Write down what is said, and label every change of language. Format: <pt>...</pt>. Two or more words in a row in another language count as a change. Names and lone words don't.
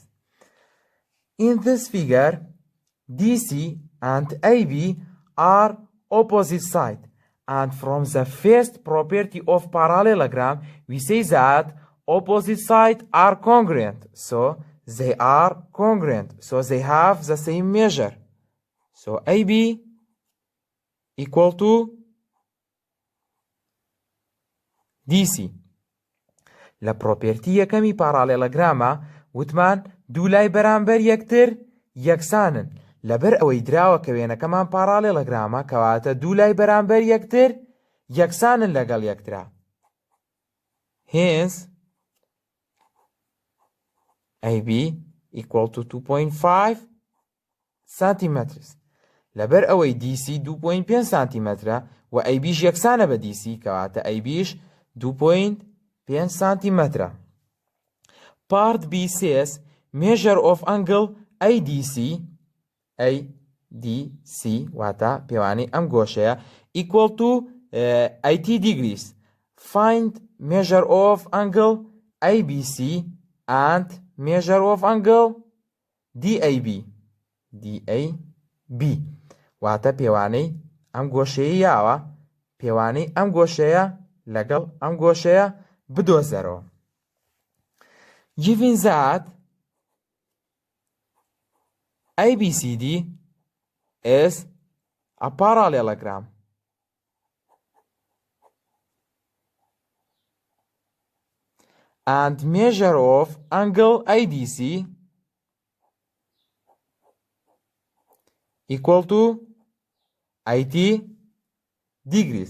<en>In this figure, DC and AB are opposite sides, and from the first property of parallelogram, we say that opposite sides are congruent, so they are congruent, so they have the same measure. So AB equal to DC.</en> <ckb>لە پرۆپێرتی یەکەمی پارالێلۆگرامە وتمان دوو لای بەرامبەر یەکتر یەکسانن لەبەر ئەوەی دراوە کە وێنەکەمان پارالێلۆگرامە کەواتە دوو لای بەرامبەر یەکتر یەکسانن لەگەڵ یەکترا.</ckb> <en>Hence AB equal to 2.5 centimeters.</en> <ckb>لەبەر ئەوەی DC 2.5 سانتیمەترە و ABش یەکسانە بە DC کەواتە ABش 2.5 سانتیمەترە.</ckb> <en>Part B says measure of angle ADC</en> <ckb>واتە پێوانەی ئەم گۆشەیە</ckb> <en>equal to 80 degrees. Find measure of angle ABC and measure of angle DAB.</en> <ckb>واتە پێوانەی ئەم گۆشەیە یاوە پێوانەی ئەم گۆشەیە لەگەڵ ئەم گۆشەیە بدۆزەرەوە.</ckb> <en>Given that ABCD is a parallelogram and measure of angle ADC equal to 80 degrees.</en>